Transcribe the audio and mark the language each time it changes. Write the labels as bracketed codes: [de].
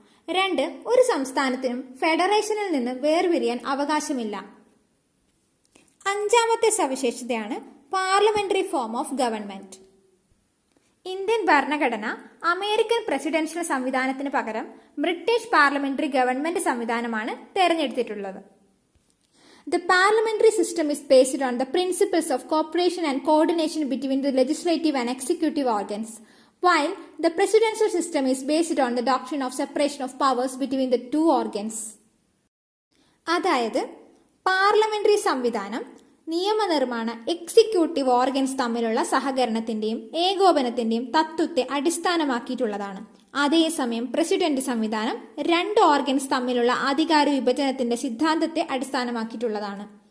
[ml] 2, ഒരു സംസ്ഥാനത്തിനും ഫെഡറേഷനിൽ നിന്ന് വേർപിരിയാൻ അവകാശമില്ല. 5ാമത്തെ സവിശേഷതയാണ് parliamentary form of government. Indian ഭരണഘടന അമേരിക്കൻ പ്രസിഡൻഷ്യൽ സംവിധാനത്തിന് പകരം ബ്രിട്ടീഷ് പാർലമെന്ററി ഗവൺമെന്റ് സംവിധാനമാണ് തെരഞ്ഞെടുത്തിട്ടുള്ളത്. [en] The parliamentary system is based on the principles of cooperation and coordination between the legislative and executive organs, while the presidential system is based on the doctrine of separation of powers between the two organs. [ml] അതായത് parliamentary സംവിധാനം നിയമനിർമ്മാണ executive organs തമ്മിലുള്ള സഹകരണത്തിന്റെയും ഏകോപനത്തിന്റെയും തത്വത്തെ അടിസ്ഥാനമാക്കിയിട്ടുള്ളതാണ്. അതേസമയം president സംവിധാനം രണ്ട് organs തമ്മിലുള്ള അധികാര വിഭജനത്തിന്റെ സിദ്ധാന്തത്തെ അടിസ്ഥാനമാക്കിയിട്ടുള്ളതാണ്.